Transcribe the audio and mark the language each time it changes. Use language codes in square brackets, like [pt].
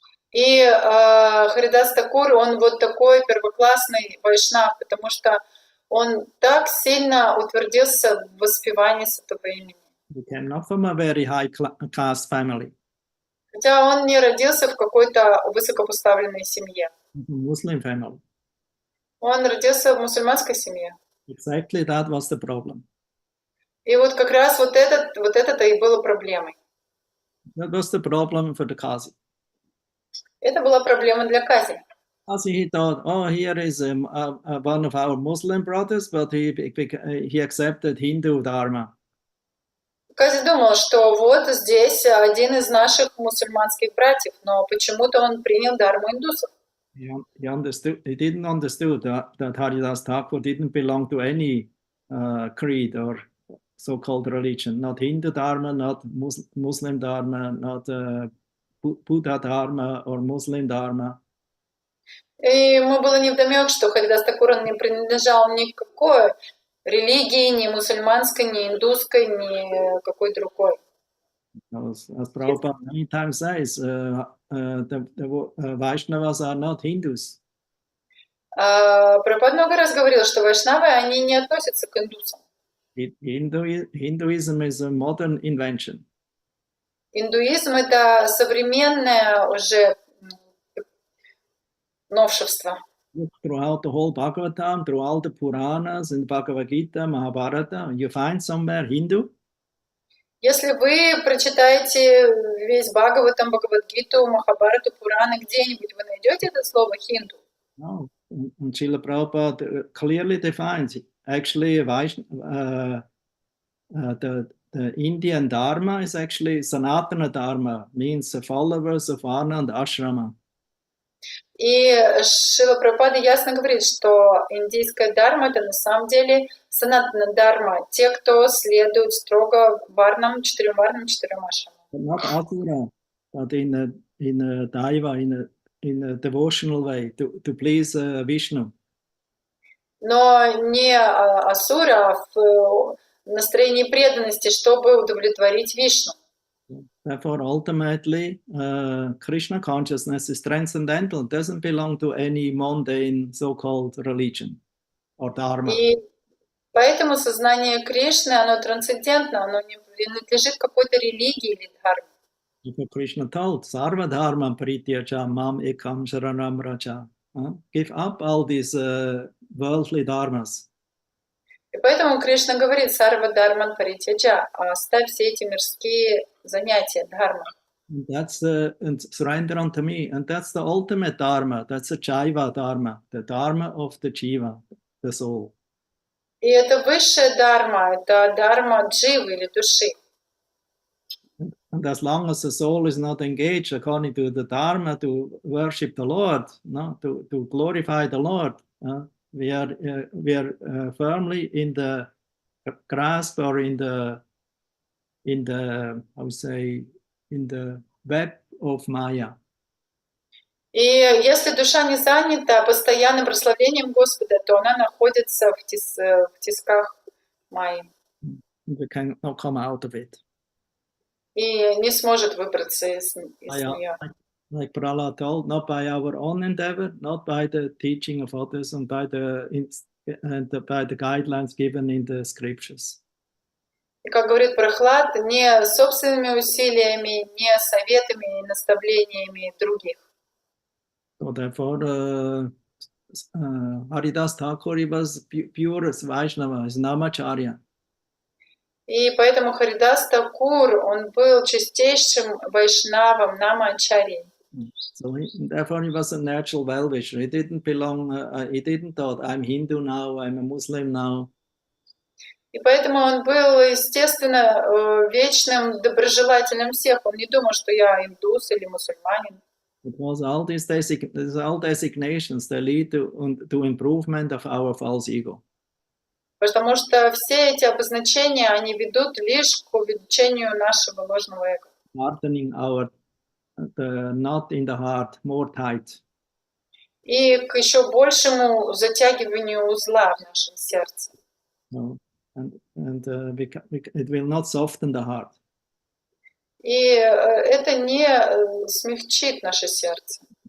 [ru] И Харидас Такур, он вот такой первоклассный вайшнав, потому что он так сильно утвердился в воспевании святого имени. [en] He came not from a very high caste family. [ru] Хотя он не родился в какой-то высокопоставленной семье. [en] Muslim family. [ru] Он родился в мусульманской семье. [en] Exactly that was the problem. [ru] И вот как раз вот это и было проблемой. [en] That was the problem for the Qazi. [ru] Это была проблема для Кази. [en] Qazi, he thought, oh, here is one of our Muslim brothers, but he accepted Hindu dharma. [ru] Кази думал, что вот здесь один из наших мусульманских братьев, но почему-то он принял дхарму индусов. [en] He didn't understand that Haridas Thakur didn't belong to any creed or so-called religion, not Hindu dharma, not Muslim dharma, not Buddha dharma or Muslim dharma. [ru] И ему было невдомек, что Харидас Такур он не принадлежал ни к какой религии, ни мусульманской, ни индусской, ни какой другой. [en] As Prabhupada many times says, the Vaishnavas are not Hindus. [ru] Прабхупада много раз говорил, что вайшнавы, они не относятся к индусам. [en] Hinduism is a modern invention. [ru] Индуизм – это современное уже новшество. [en] Throughout the whole Bhagavatam, through all the Puranas and Bhagavad Gita, Mahabharata, you find somewhere Hindu. [ru] Если вы прочитаете весь Бхагаватам, Бхагавад-гиту, Махабхарату, Пураны, где-нибудь вы найдете это слово «хинду»? [en] No. And Srila Prabhupada clearly defines it. Actually, the Indian Dharma is actually Sanatana Dharma, means the followers of Varna and Ashrama. [ru] И Шрила Прабхупада ясно говорит, что индийская дхарма – это на самом деле санатана дхарма, те, кто следует строго варнам, четырем ашрамам. [en] Not asura, but in a daiva, in a devotional way, to please Vishnu. [ru] Но не асура, а в настроении преданности, чтобы удовлетворить Вишну. [en] Therefore, ultimately, Krishna consciousness is transcendental, doesn't belong to any mundane so-called religion or dharma. [ru] И поэтому сознание Кришны, оно трансцендентно, оно не принадлежит какой-то религии или дхарме. [en] Because Krishna told, [sa] Sarva dharma parityaja mam ekam sharanam raja. [en] Give up all these worldly dharmas. [ru] И поэтому Кришна говорит, [sa] сарва дхарман паритяджа, [ru] оставь все эти мирские занятия, дхарма. [en] That's and surrender unto me. And that's the ultimate dharma. That's the Jaiva dharma, the dharma of the jiva, the soul. [ru] И это высшая дхарма, это дхарма дживы или души. [en] And as long as the soul is not engaged according to the dharma to worship the Lord, no, to glorify the Lord, we are firmly in the grasp or in the I would say in the web of Maya. [ru] И если душа не занята постоянным прославлением Господа, то она находится в тисках Майи. [en] We cannot come out of it. [ru] И не сможет выбраться из нее. [en] Like Prahlad told, not by our own endeavor, not by the teaching of others, and by the guidelines given in the scriptures. [ru] И как говорит Прохлад, не собственными усилиями, не советами и наставлениями других. [en] So therefore, Haridas Thakur, he was pure Vaishnava, is Namacharya. [ru] И поэтому Харидас Такур, он был чистейшим вайшнавом, намачарьей. [en] So therefore he was a natural well-wisher. He didn't thought, I'm Hindu now, I'm a Muslim now. [ru] И поэтому он был, естественно, вечным доброжелателем всех. Он не думал, что я индус или мусульманин. [en] It was all these designations that lead to improvement of our false ego. [ru] Потому что все эти обозначения, они ведут лишь к увеличению нашего ложного эго. [en] Hardening the knot in the heart more tight. [ru] И к еще большему затягиванию узла в нашем сердце. [en] No. And it will not soften the heart. [ru] И это не смягчит наше сердце.